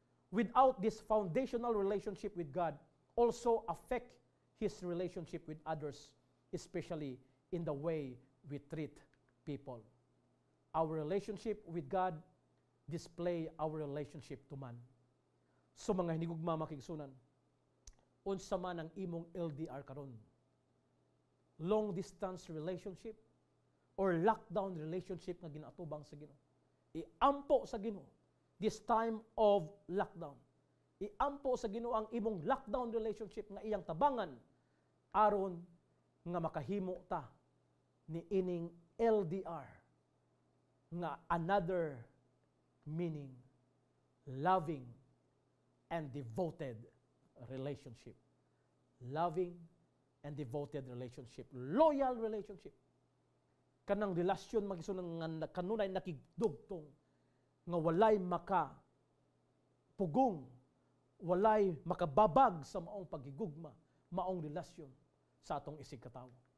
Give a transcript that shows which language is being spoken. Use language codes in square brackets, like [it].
[en] Without this foundational relationship with God, also affect his relationship with others, especially in the way we treat people. Our relationship with God display our relationship to man. [ceb] So mga hinigugma makigsunan, unsa man ang imong LDR karon? [en] Long distance relationship or lockdown relationship [ceb] nga ginaatubang sa Ginoo. Iampo sa Ginoo [en] this time of lockdown. [ceb] Iampo sa Ginoo ang imong lockdown relationship nga iyang tabangan aron nga makahimo ta ni ining LDR nga [en] another meaning, loving and devoted relationship. Loving and devoted relationship. Loyal relationship. [ceb] Kanang relasyon magisunan nga kanunay nakigdugtong nga walay pugong, walay makababag sa maong paghigugma, maong relasyon sa atong isig katawo.